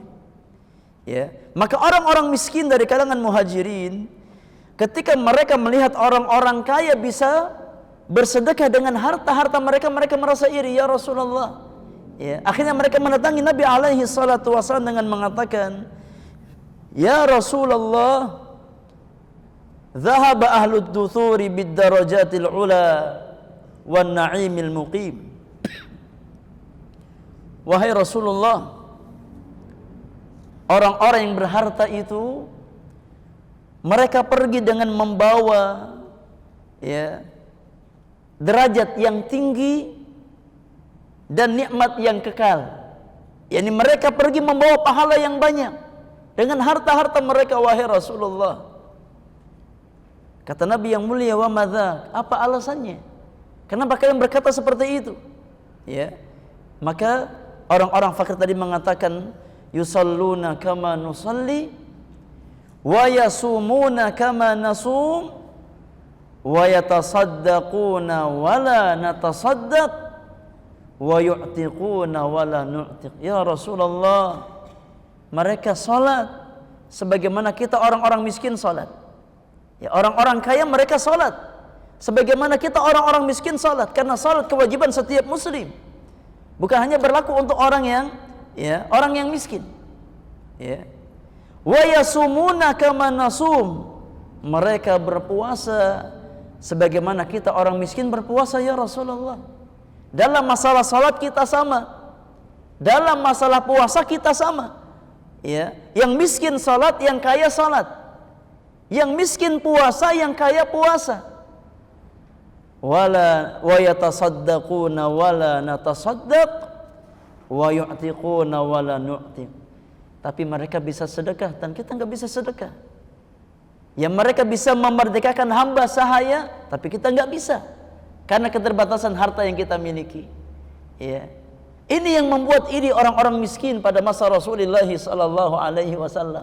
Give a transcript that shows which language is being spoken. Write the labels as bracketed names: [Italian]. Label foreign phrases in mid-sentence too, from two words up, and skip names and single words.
[Indonesian] Ya, maka orang-orang miskin dari kalangan muhajirin, ketika mereka melihat orang-orang kaya bisa bersedekah dengan harta-harta mereka, mereka merasa iri, [Arabic] يا رسول الله. [Indonesian] Ya, akhirnya mereka mendatangi Nabi [Arabic] عليه الصلاة والسلام [Indonesian] dengan mengatakan, [Arabic] يا رسول الله, ذهب أهل الدثور بالدرجات العلى والنعيم المقيم. [Indonesian] Wahai Rasulullah, orang-orang yang berharta itu mereka pergi dengan membawa ya derajat yang tinggi dan nikmat yang kekal. Yani mereka pergi membawa pahala yang banyak dengan harta-harta mereka, wahai Rasulullah. Kata Nabi yang mulia, [Arabic] وماذا? [Indonesian] Apa alasannya? Kenapa kalian berkata seperti itu? Ya. Maka orang-orang fakir tadi mengatakan, [Arabic] يصلون كما نصلي ويصومون كما نصوم ويتصدقون ولا نتصدق ويعتقون ولا نعتق. يا رسول الله, [Indonesian] mereka salat sebagaimana kita orang-orang miskin salat. Ya, orang-orang kaya mereka salat sebagaimana kita orang-orang miskin salat, karena salat kewajiban setiap muslim. Bukan hanya berlaku untuk orang yang orang yang miskin. [Arabic] Ya. ويصومون كما نصوم. [Indonesian] Mereka berpuasa sebagaimana kita orang miskin berpuasa, [Arabic] يا رسول الله. [Indonesian] Dalam masalah salat kita sama. Dalam masalah puasa kita sama. Ya, yang miskin salat, yang kaya salat. Yang miskin puasa, yang kaya puasa. [Arabic] ولا ويتصدقون ولا نتصدق ويعتقون ولا نعتق. [Indonesian] Tapi mereka bisa sedekah dan kita enggak bisa sedekah. Ya, mereka bisa memerdekakan hamba sahaya, tapi kita enggak bisa karena keterbatasan harta yang kita miliki. Ya. Ini yang membuat iri orang-orang miskin pada masa Rasulullah [Arabic] صلى الله عليه وسلم.